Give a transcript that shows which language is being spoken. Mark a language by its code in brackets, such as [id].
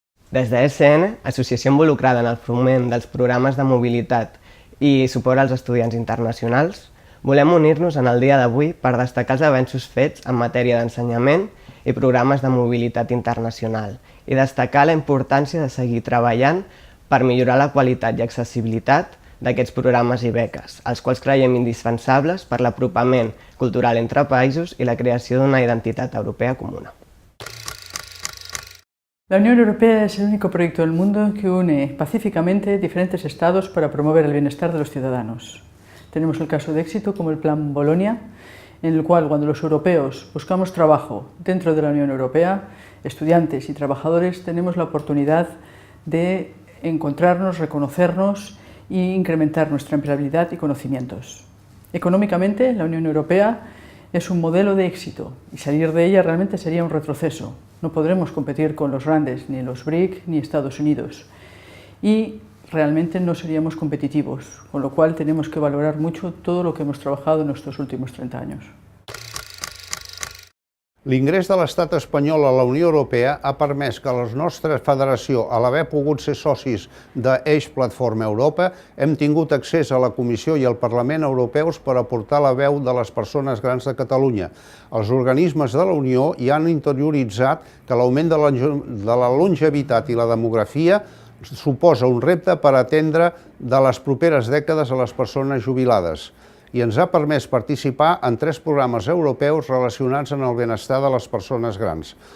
[ca] Des de ESN, associació involucrada en el foment dels programes de mobilitat i suport als estudiants internacionals, volem unir-nos en el dia d'avui per destacar els avenços fets en matèria d'ensenyament i programes de mobilitat internacional i destacar la importància de seguir treballant per millorar la qualitat i accessibilitat d'aquests programes i beques, els quals creiem indispensables per l'apropament cultural entre països i la creació d'una identitat europea comuna. [es] La Unión Europea es el único proyecto del mundo que une pacíficamente diferentes estados para promover el bienestar de los ciudadanos. Tenemos el caso de éxito como el Plan Bolonia, en el cual cuando los europeos buscamos trabajo dentro de la Unión Europea, estudiantes y trabajadores tenemos la oportunidad de encontrarnos, reconocernos e incrementar nuestra empleabilidad y conocimientos. Económicamente, la Unión Europea es un modelo de éxito y salir de ella realmente sería un retroceso. No podremos competir con los grandes, ni los BRIC ni Estados Unidos. Y realmente no seríamos competitivos, con lo cual tenemos que valorar mucho todo lo que hemos trabajado en estos últimos 30 años. [ca] L'ingrés de l'estat espanyol a la Unió Europea ha permès que la nostra federació, a l'haver pogut ser socis d'Eix Platforma Europa, hem tingut accés a la Comissió i al Parlament Europeus per aportar la veu de les persones grans de Catalunya. Els organismes de la Unió hi han interioritzat que l'augment de la longevitat i la demografia suposa un repte per atendre de les properes dècades a les persones jubilades i ens ha permès participar en 3 programes europeus relacionats amb el benestar de les persones grans.